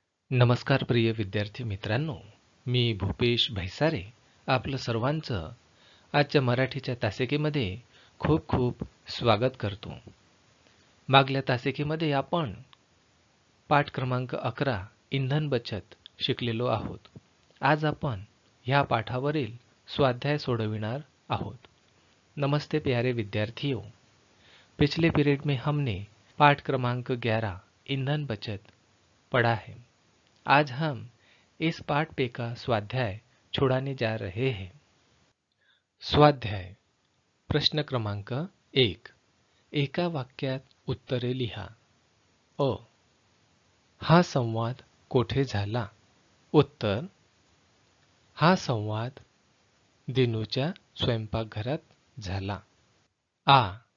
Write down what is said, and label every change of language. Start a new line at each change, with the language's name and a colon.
Marathi: नमस्कार प्रिय विद्यार्थी मित्रांनो, मी भूपेश भैसारे आपलं सर्वांचं आजच्या मराठीच्या तासिकेमध्ये खूप खूप स्वागत करतो. मागल्या तासिकेमध्ये आपण पाठ क्रमांक 11 इंधन बचत शिकलेलो आहोत. आज आपण ह्या पाठावरील स्वाध्याय सोडविणार आहोत.
Hindi: नमस्ते प्यारे विद्यार्थियों, पिछले पीरियड में हमने पाठ क्रमांक 11 ईंधन बचत पढ़ा है. आज हम इस पाठ पे का स्वाध्याय छुड़ाने जा रहे हैं.
Marathi: स्वाध्याय प्रश्न क्रमांक 1. एका वाक्यात उत्तरे लिहा. अ. हा संवाद कोठे झाला? उत्तर. हा संवाद दिनूच्या स्वयंपाकघरात झाला. आ.